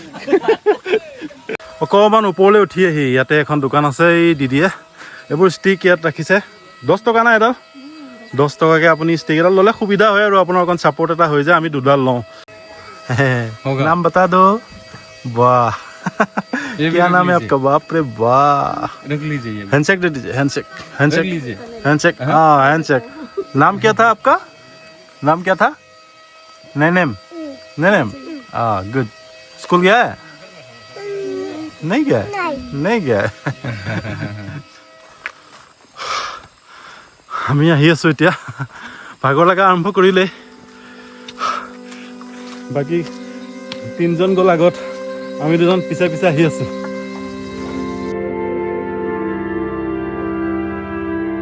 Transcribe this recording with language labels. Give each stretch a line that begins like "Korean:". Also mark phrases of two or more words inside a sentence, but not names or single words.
Assamese: অকণমান ওপৰলৈ উঠি আহি ইয়াতে এখন দোকান আছে, এই দিদিয়ে এইবোৰ ষ্টিক ইয়াত ৰাখিছে। 10 টকা নাই এডাল, 10 টকাকৈ আপুনি ষ্টিক এডাল ল'লে সুবিধা হয়। আৰু আপোনাৰ অকণ ছাপৰ্ট এটা হৈ যায়। আমি 2ডাল লওঁ।
Hindi: नाम बता दो।
Assamese: বাহ,
Hindi: क्या नाम है आपका? बाप रे वाह, रख लीजिए। हैंडशेक दे दीजिए। हैंडशेक हैंडशेक हैंडशेक। हाँ हैंडशेक। नाम क्या था आपका? नाम क्या था? नैनेम। नैनेम। हाँ गुड। स्कूल गया है? नहीं गया? नहीं गया।
Assamese: আমি আহি আছোঁ এতিয়া। ভাগৰ লগা আৰম্ভ কৰিলে। বাকী 3জন গ'ল আগত, আমি 2জন পিছে পিছে আহি আছোঁ।